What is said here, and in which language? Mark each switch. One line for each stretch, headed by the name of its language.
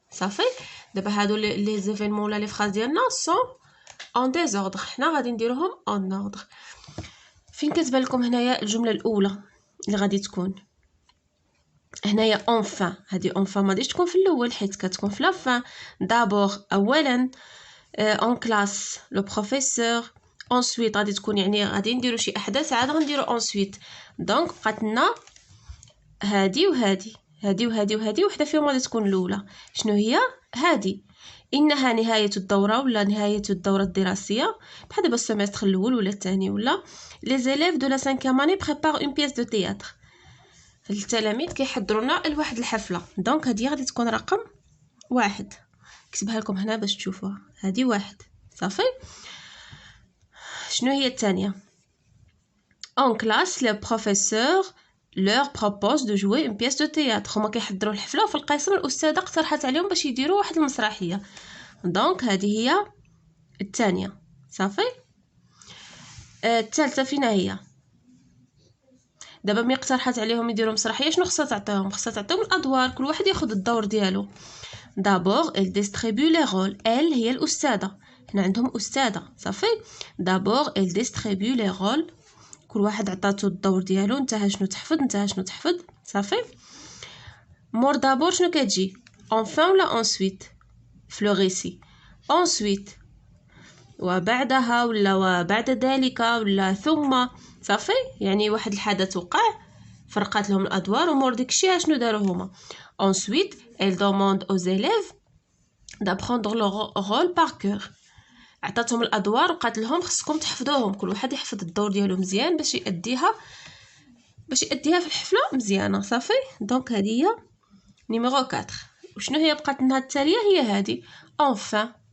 Arabic: صافي دابا هادو لي زيفينمون ولا لي فراز ديالنا سون
French: en désordre.
Arabic: حنا غادي نديروهم
French: en ordre.
Arabic: فين كتبان لكم هنايا الجمله الاولى اللي غادي تكون هنايا enfin؟ هذه enfin ما غاديش تكون في الاول حيت كتكون في لا fin.
French: d'abord
Arabic: اولا
French: en classe le professeur.
Arabic: ensuite غادي تكون يعني غادي نديرو شي احداث عاد غنديرو ensuite. دونك بقات لنا هذه وهذه هذه وهذه وهذه وحده فيهم غادي تكون الاولى. شنو هي هذه؟ إنها نهاية الدورة ولا نهاية الدورة الدراسية بحال دابا السيمستر الأول ولا الثاني ولا.
French: les élèves de la 5e année préparent une pièce de théâtre.
Arabic: التلاميذ كيحضروا لنا لواحد الحفلة. دونك هذه غادي تكون رقم 1. كتبها لكم هنا باش تشوفوها. هذه 1 صافي. شنو هي الثانية؟
French: en classe le professeur leur propose de jouer une pièce de théâtre.
Arabic: هما كيحضروا الحفلة وفي القسم الأستاذة اقترحت عليهم باش يديروا واحد المسرحية. دونك هذه هي الثانية. صافي. الثالثة فينا هي دابا ملي اقترحت عليهم يديروا مسرحية شنو خصها تعطيهم؟ خصها تعطيهم الأدوار، كل واحد ياخذ الدور ديالو.
French: d'abord elle distribue les rôles.
Arabic: elle هي الأستاذة، هنا عندهم أستاذة. صافي.
French: d'abord elle distribue les rôles،
Arabic: كل واحد عطاتو الدور ديالو، نتاها شنو تحفظ نتاها شنو تحفظ. صافي. مور d'abord شنو كتجي؟ enfin ولا ensuite في لو ريسي؟ ensuite وبعدها ولا بعد ذلك ولا ثم. صافي يعني واحد الحدث وقع فرقات لهم الادوار ومور داكشي شنو داروا هما.
French: ensuite elle demande aux élèves d'apprendre leur rôle par cœur.
Arabic: عطاتهم الادوار وقالت لهم خصكم تحفظوهم، كل واحد يحفظ الدور ديالو مزيان باش يأديها في الحفله مزيانه. صافي. دونك هذه هي نيميرو 4. وشنو هي بقات لنا التاليه؟ هي هذه enfin.